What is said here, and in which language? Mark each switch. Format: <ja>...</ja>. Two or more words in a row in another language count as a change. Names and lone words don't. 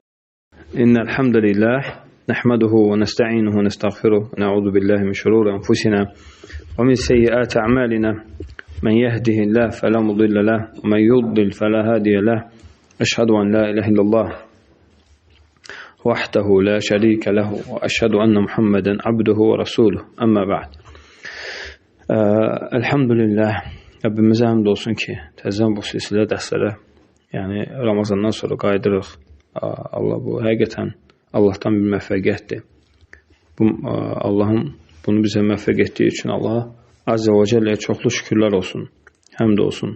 <ar>إن الحمد لله نحمده ونستعينه ونستغفره ونعوذ بالله من شرور أنفسنا ومن سيئات أعمالنا من يهده الله فلا مضل له ومن يضلل فلا هادي له أشهد أن لا إله إلا الله وحده لا شريك له وأشهد أن محمدا عبده ورسوله أما بعد.</ar> <az>Elhamdülillah, Rabbimizə həmd olsun ki, təzən bu silsilə dərslərə, yəni Ramazandan sonra qaydırıq. Allah bu həqiqətən Allahdan bir müvəffəqiyyətdir. Allahın bunu bizə müvəffəq etdiyi üçün Allah</az> <ar>عز وجل</ar> <az>çoxlu şükürlər olsun, həmd olsun.</az>